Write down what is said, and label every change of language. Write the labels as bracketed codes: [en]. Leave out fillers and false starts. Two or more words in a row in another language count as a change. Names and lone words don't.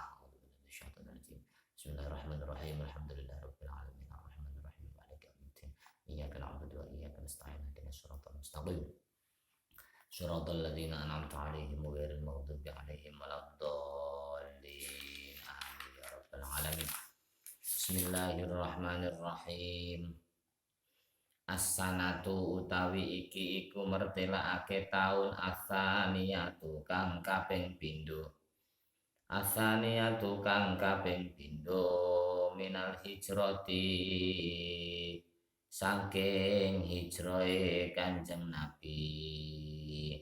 [ar] بسم الله الرحمن الرحيم الحمد لله رب العالمين الرحمن الرحيم مالك يوم الدين إياك نعبد وإياك نستعين اهدنا الصراط المستقيم صراط الذين أنعمت عليهم غير المغضوب عليهم ولا الضالين آمين يا رب العالمين. بسم الله الرحمن الرحيم. [jv] As-sanatu utawi iki iku mertelakake taun asaniyatu kang kaping pindho. Asaniyatu kang kaping pindho [ar] من الهجرة [jv] saking hijrahe Kanjeng Nabi.